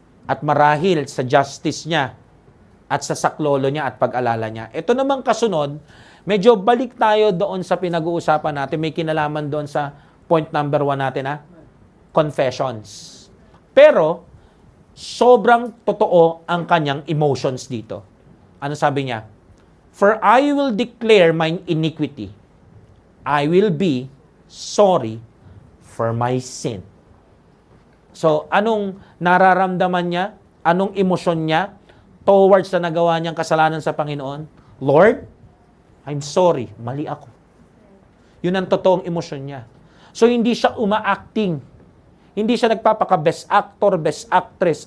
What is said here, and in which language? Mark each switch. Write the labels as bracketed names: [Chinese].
[Filipino] At marahil sa justice niya at sa saklolo niya at pag-alala niya. Ito namang kasunod, medyo balik tayo doon sa pinag-uusapan natin. May kinalaman doon sa point number 1 natin, confessions. Pero, sobrang totoo ang kanyang emotions dito. Ano sabi niya? [English] For I will declare mine iniquity. I will be sorry for my sin. [Filipino] So, anong nararamdaman niya? Anong emosyon niya towards na nagawa niyang kasalanan sa Panginoon? Lord, [English] I'm sorry, [Filipino] mali ako. Yun ang totoong emosyon niya. So, hindi siya uma-acting. Hindi siya nagpapaka-best actor, best actress.